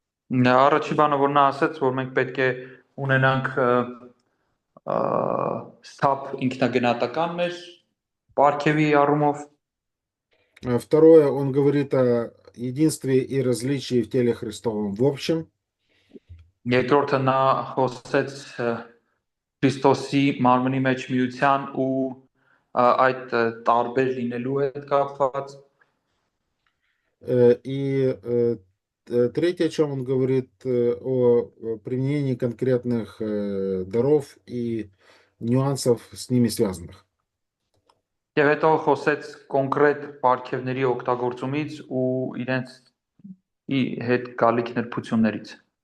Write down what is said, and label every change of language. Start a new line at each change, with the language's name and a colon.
Armenian: Առաջի բանը որ նա ասաց, որ մենք պետք է ունենանք ստապ ինքնագնահատական մեր պարգևի առումով.
Russian: Второе, он говорит о единстве и различии в теле Христовом в общем.
Armenian: Երկրորդը նա խոսեց Քրիստոսի մարմնի մեջ միության ու այդ տարբեր լինելու հետ կապված.
Russian: И третье, о чем он говорит, о применении конкретных даров и нюансов с ними связанных.
Armenian: Եվ հետո խոսեց կոնկրետ պարգևների օգտագործումից ու իրենց հետ գալիք նրբություններից.